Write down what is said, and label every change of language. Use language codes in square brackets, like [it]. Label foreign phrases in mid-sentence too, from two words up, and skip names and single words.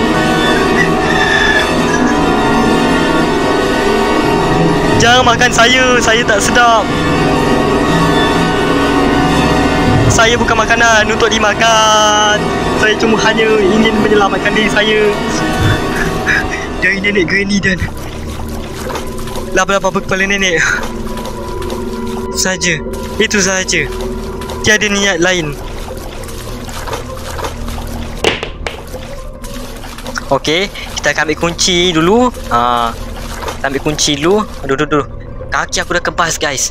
[ms] Jangan makan saya tak sedap. Saya bukan makanan untuk dimakan. Saya cuma hanya ingin menyelamatkan diri saya dari nenek Granny dan laba-laba berkepala nenek. Itu saja. Tiada niat lain. Okey, kita akan ambil kunci dulu. Kita ambil kunci dulu. Duduk. Kaki aku dah kebas guys.